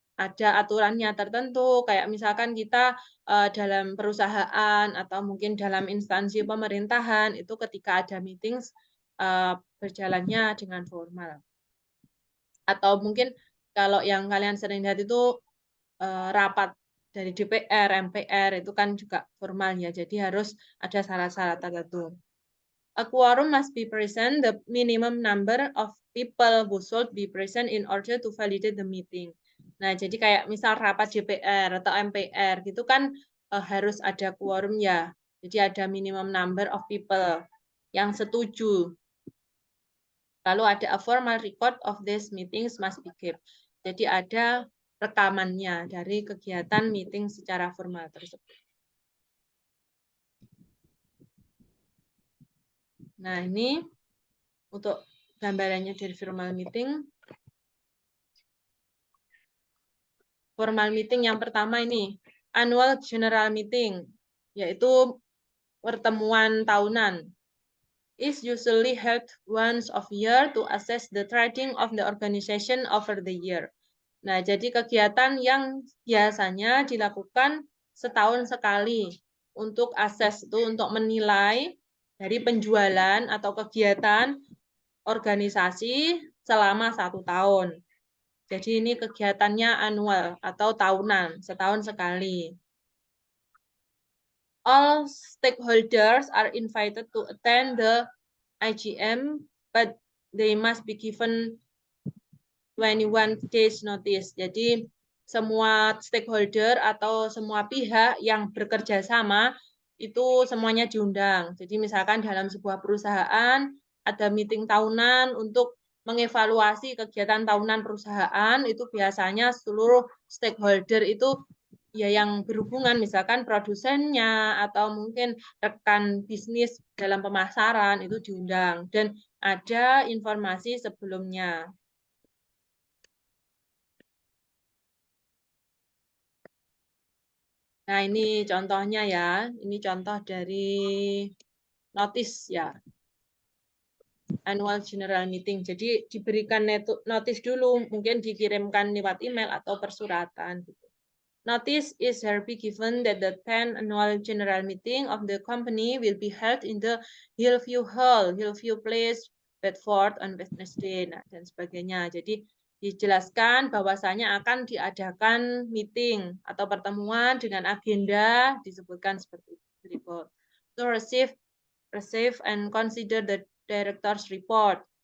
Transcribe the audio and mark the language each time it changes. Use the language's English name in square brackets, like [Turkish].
[Indonesian] Ada aturannya tertentu, kayak misalkan kita dalam perusahaan atau mungkin dalam instansi pemerintahan itu ketika ada meetings berjalannya dengan formal. Atau mungkin kalau yang kalian sering lihat itu rapat dari DPR, MPR itu kan juga formal ya. Jadi harus ada syarat-syarat tertentu. [English] A quorum must be present, the minimum number of people who should be present in order to validate the meeting. [Indonesian] Nah, jadi kayak misal rapat DPR atau MPR gitu kan harus ada quorum ya. Jadi ada [English] minimum number of people [Indonesian] yang setuju. Lalu ada [English] a formal record of these meetings must be kept. [Indonesian] Jadi ada rekamannya dari kegiatan meeting secara formal tersebut. Nah, ini untuk gambarannya dari formal meeting. Formal meeting yang pertama ini, annual general meeting, yaitu pertemuan tahunan. [English] Is usually held once of year to assess the trading of the organization over the year. [Indonesian] Nah, jadi kegiatan yang biasanya dilakukan setahun sekali untuk assess itu untuk menilai dari penjualan atau kegiatan organisasi selama 1 tahun. Jadi ini kegiatannya annual atau tahunan, setahun sekali. [English] All stakeholders are invited to attend the IGM, but they must be given 21 days notice. [Indonesian] Jadi semua stakeholder atau semua pihak yang bekerja sama itu semuanya diundang. Jadi misalkan dalam sebuah perusahaan ada meeting tahunan untuk mengevaluasi kegiatan tahunan perusahaan, itu biasanya seluruh stakeholder itu ya yang berhubungan, misalkan produsennya atau mungkin rekan bisnis dalam pemasaran itu diundang dan ada informasi sebelumnya. Nah, ini contohnya ya. Ini contoh dari notice ya. Annual General Meeting. Jadi diberikan notice dulu, mungkin dikirimkan lewat email atau persuratan gitu. [English] Notice is hereby given that the 10th annual general meeting of the company will be held in the Hillview Hall, Hillview Place, Bedford on Wednesday, [Indonesian] nah, dan sebagainya. Jadi dijelaskan bahwasanya akan diadakan meeting atau pertemuan dengan agenda disebutkan seperti berikut. [English] To receive and consider the director's report.